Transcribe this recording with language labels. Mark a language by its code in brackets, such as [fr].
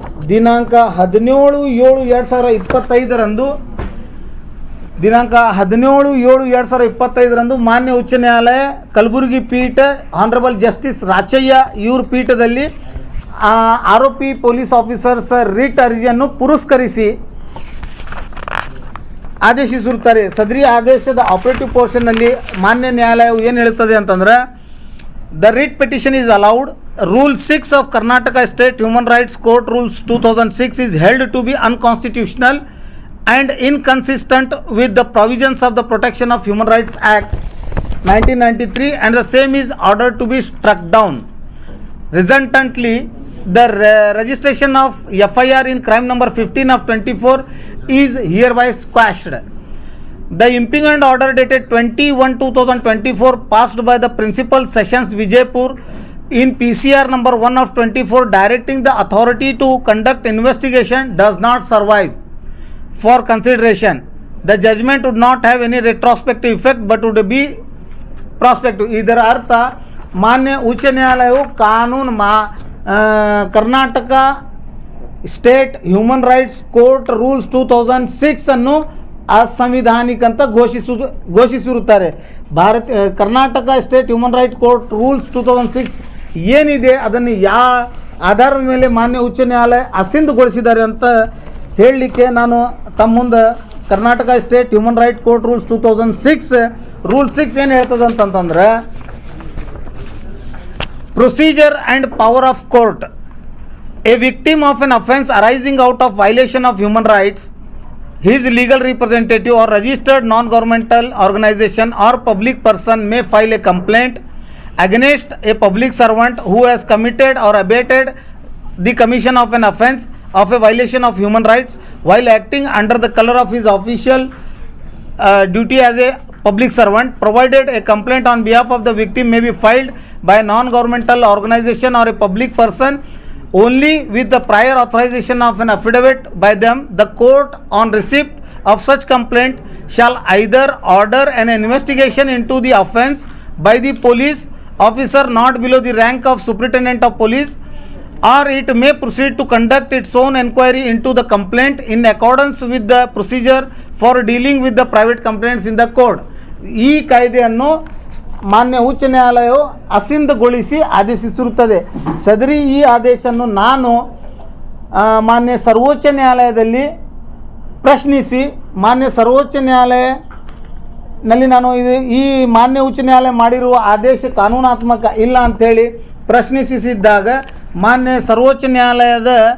[kn] 17/7/2025 ಮಾನ್ಯ ಉಚ್ಚ ನ್ಯಾಯಾಲಯ ಕಲಬುರಗಿ ಪೀಠ ಆನರಬಲ್ ಜಸ್ಟಿಸ್ ರಾಚಯ್ಯ ಇವ್ರ ಪೀಠದಲ್ಲಿ ಆರೋಪಿ ಪೊಲೀಸ್ ಆಫೀಸರ್ಸ್ ರಿಟ್ ಅರ್ಜಿಯನ್ನು ಪುರಸ್ಕರಿಸಿ ಆದೇಶಿಸಿರುತ್ತಾರೆ. ಸದರಿ ಆದೇಶದ ಆಪರೇಟಿವ್ ಪೋರ್ಷನ್ನಲ್ಲಿ ಮಾನ್ಯ ನ್ಯಾಯಾಲಯವು ಏನು ಹೇಳುತ್ತದೆ ಅಂತಂದರೆ, [en] The writ petition is allowed. Rule 6 of Karnataka state human rights court rules 2006 is held to be unconstitutional and inconsistent with the provisions of the Protection of Human Rights Act 1993 and the same is ordered to be struck down. Resultantly, the registration of FIR in crime number 15/24 is hereby squashed. The impugned order dated 20/1/2024 passed by the Principal Sessions Vijaypur in PCR number 1/24 directing the authority to conduct investigation does not survive for consideration. The judgment would not have any retrospective effect but would be prospective. [kn] ಇದರ ಅರ್ಥ ಮಾನ್ಯ ಉಚ್ಚ ನ್ಯಾಯಾಲಯವು ಕಾನೂನು Karnataka state human rights court rules 2006 ಅನ್ನು ಅಸಂವಿಧಾನಿಕ ಅಂತ ಘೋಷಿಸಿರುತ್ತಾರೆ. Karnataka state human right court rules 2006 ಏನಿದೆ ಅದನ್ನು ಯಾವ ಆಧಾರದ ಮೇಲೆ ಮಾನ್ಯ ಉಚ್ಚ ನ್ಯಾಯಾಲಯ ಅಸಿಂಧುಗೊಳಿಸಿದ್ದಾರೆ ಅಂತ ಹೇಳಲಿಕ್ಕೆ ನಾನು ತಮ್ಮ ಮುಂದೆ Karnataka state human right court rules 2006 rule 6 ಏನು ಹೇಳ್ತದೆ ಅಂತಂತಂದ್ರೆ, [en] Procedure and power of court. A victim of an offence arising out of violation of human rights, his legal representative or registered non-governmental organization or public person may file a complaint against a public servant who has committed or abated the commission of an offence of a violation of human rights while acting under the color of his official duty as a public servant, provided a complaint on behalf of the victim may be filed by a non-governmental organization or a public person only with the prior authorization of an affidavit by them. The court, on receipt of such complaint, shall either order an investigation into the offence by the police officer not below the rank of superintendent of police, or it may proceed to conduct its own inquiry into the complaint in accordance with the procedure for dealing with the private complaints in the court. [kn] ಈ ಕಾಯ್ದೆಯನ್ನು ಮಾನ್ಯ ಉಚ್ಚ ನ್ಯಾಯಾಲಯವು ಅಸಿಂಧಗೊಳಿಸಿ ಆದೇಶಿಸಿರುತ್ತದೆ. ಸದರಿ ಈ ಆದೇಶವನ್ನು ನಾನು ಮಾನ್ಯ ಸರ್ವೋಚ್ಚ ನ್ಯಾಯಾಲಯದಲ್ಲಿ ಪ್ರಶ್ನಿಸಿ ಮಾನ್ಯ ಸರ್ವೋಚ್ಚ ನ್ಯಾಯಾಲಯದಲ್ಲಿ ನಾನು ಈ ಮಾನ್ಯ ಉಚ್ಚ ನ್ಯಾಯಾಲಯ ಮಾಡಿರುವ ಆದೇಶ ಕಾನೂನಾತ್ಮಕ ಇಲ್ಲ ಅಂಥೇಳಿ ಪ್ರಶ್ನಿಸಿದ್ದಾಗ ಮಾನ್ಯ ಸರ್ವೋಚ್ಚ ನ್ಯಾಯಾಲಯದ